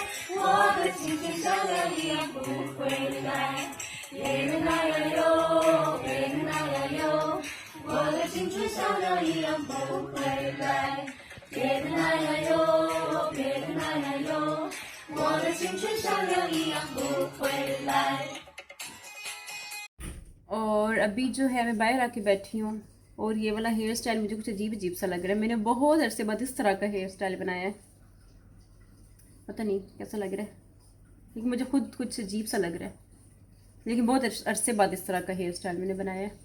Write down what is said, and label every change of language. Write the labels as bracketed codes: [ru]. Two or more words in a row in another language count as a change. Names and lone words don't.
[zh] 我的青春小鸟一样不回来。别人那呀哟，别人那呀哟，我的青春小鸟一样不回来。别人那呀哟，别人那呀哟，我的青春小鸟一样不回来。 [hi] और अभी जो है मैं बाहर आके बैठी हूँ और ये वाला [en] hair style [hi] मुझे कुछ अजीब अजीब सा लग रहा है। मैंने बहुत अरसे बाद इस तरह का [en] hair style [hi] बनाया है, पता नहीं कैसा लग रहा है, लेकिन मुझे खुद कुछ अजीब सा लग रहा है, लेकिन बहुत अरसे बाद इस तरह का [en] hair style [hi] मैंने बनाया है।